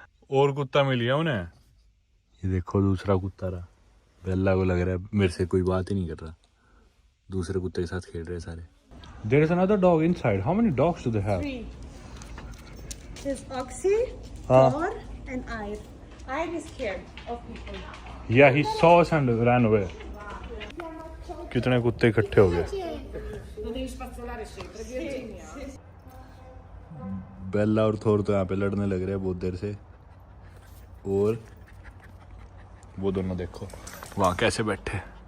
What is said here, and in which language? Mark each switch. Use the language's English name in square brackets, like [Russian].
[Hindi] और कुत्ता मिल गया उन्हें। ये देखो दूसरा कुत्ता रहा। बेल्ला को लग रहा है मेरे से कोई बात ही नहीं कर रहा, दूसरे कुत्ते के साथ खेल रहे सारे। [English] There is another dog inside. How many dogs do they have? 3. There's Oxy, Huh? Thor, and Ire. Ire is scared of people. Yeah, he saw us and ran away. [Hindi] कितने कुत्ते इकट्ठे हो गए। बेल्ला और थोर तो यहाँ पे लड़ने लग रहे हैं बहुत देर से। और वो दोनों देखो वहाँ कैसे बैठे।